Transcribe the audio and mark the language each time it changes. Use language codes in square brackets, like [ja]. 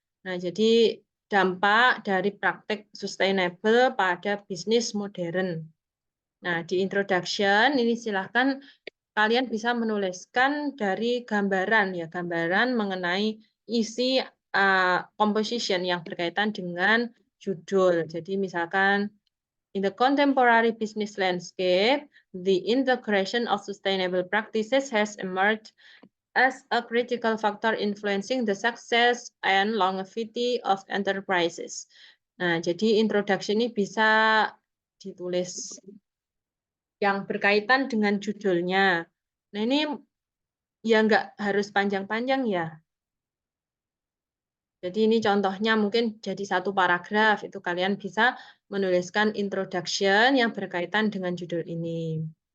[id] Nah, jadi dampak dari praktek sustainable pada bisnis modern. Nah, di introduction ini silahkan kalian bisa menuliskan dari gambaran ya, gambaran mengenai isi composition yang berkaitan dengan judul. Jadi misalkan [en] in the contemporary business landscape, the integration of sustainable practices has emerged as a critical factor influencing the success and longevity of enterprises. [id] Nah, jadi introduction ini bisa ditulis yang berkaitan dengan judulnya. Nah, ini ya nggak harus panjang-panjang ya. Jadi ini contohnya mungkin jadi satu paragraf, itu kalian bisa menuliskan introduction yang berkaitan dengan judul ini.